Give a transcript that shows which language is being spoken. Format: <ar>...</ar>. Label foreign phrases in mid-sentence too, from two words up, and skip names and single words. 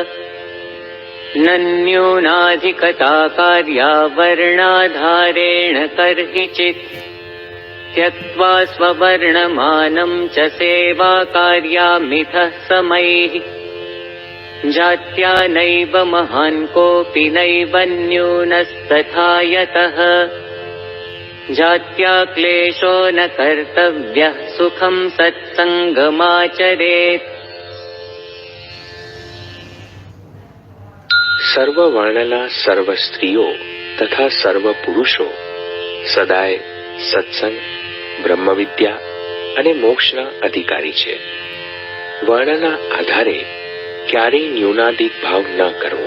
<sa>नन्यूनाधिकता कार्या वर्णाधारेण कर्हिचित् त्यक्त्वा स्ववर्णमानं च सेवा कार्यामिथः समैः जात्या नैव महान् कोऽपि नैव न्यूनस्तथा यतः जात्या क्लेशो न कर्तव्यः सुखं सत्संगमाचरेत्।</sa> <gu>સર્વ વર્ણના સર્વ સ્ત્રીઓ તથા સર્વ પુરુષો સદાય સત્સંગ, બ્રહ્મવિદ્યા અને મોક્ષના અધિકારી છે. વર્ણના આધારે ક્યારેય ન્યૂનાધિક ભાવ ન કરવો.</gu>